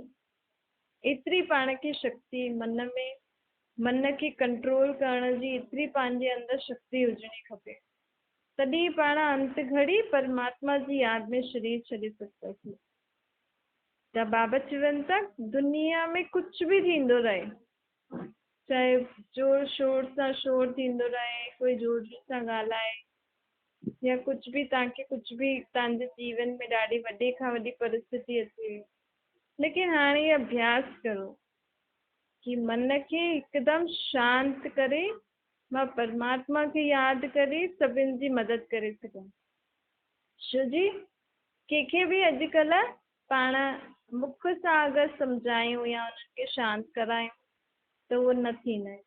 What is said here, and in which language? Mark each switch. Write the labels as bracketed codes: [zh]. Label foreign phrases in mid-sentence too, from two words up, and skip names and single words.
[sd] एतिरी पाण खे शक्ति मन खे कंट्रोल करण जी एतिरी पंहिंजे अंदरि शक्ति हुजणी खपे। तॾहिं पाण अंत घड़ी परमात्मा जी यादि में शरीर छॾे सघंदासीं। त बाबा चवनि था दुनिया में कुझु बि थींदो रहे, चाहे जोर शोर सां शोर थींदो रहे, कोई जोर जोर सां ॻाल्हाए या कुझु बि तव्हांखे कुझु बि तव्हांजे जीवन में ॾाढी वॾे खां वॾी परिस्थिति अचे, लेकिन हाणे इहो अभ्यास करो कि मन खे हिकदमि शांत करे मां परमात्मा खे यादि करे सभिनि जी मदद करे सघां। छो जी कंहिंखे बि अॼुकल्ह पाण मुख सां अगरि सम्झायूं या उन्हनि खे शांत करायूं त उहो न थींदा आहिनि।